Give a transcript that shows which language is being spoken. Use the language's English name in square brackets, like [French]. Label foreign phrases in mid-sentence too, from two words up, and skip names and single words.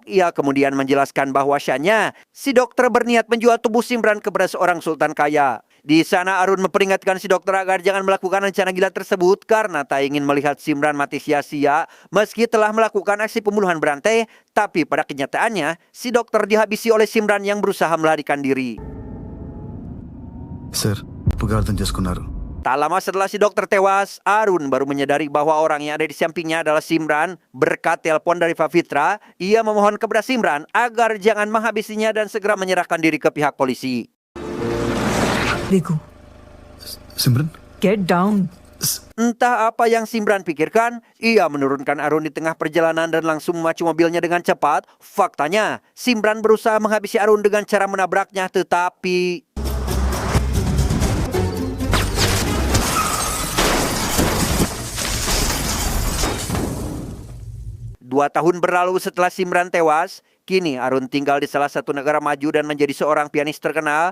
[Indonesian] Ia kemudian menjelaskan bahwasannya si dokter berniat menjual tubuh Simran kepada seorang sultan kaya. Di sana Arun memperingatkan si dokter agar jangan melakukan rencana gila tersebut karena tak ingin melihat Simran mati sia-sia meski telah melakukan aksi pembunuhan berantai. Tapi pada kenyataannya, si dokter dihabisi oleh Simran yang berusaha melarikan diri. [Telugu] సార్ పుగారు అర్థం చేసుకున్నారు. [Indonesian] Tak lama setelah si dokter tewas, Arun baru menyadari bahwa orang yang ada di sampingnya adalah Simran. Berkat telepon dari Fafitra, ia memohon kepada Simran agar jangan menghabisinya dan segera menyerahkan diri ke pihak polisi. [English] Riku, సిమ్రన్ get down. [Indonesian] Entah apa yang Simran pikirkan, ia menurunkan Arun di tengah perjalanan dan langsung memacu mobilnya dengan cepat. Faktanya, Simran berusaha menghabisi Arun dengan cara menabraknya, tetapi... 2 tahun berlalu setelah Simran tewas, kini Arun tinggal di salah satu negara maju dan menjadi seorang pianis terkenal.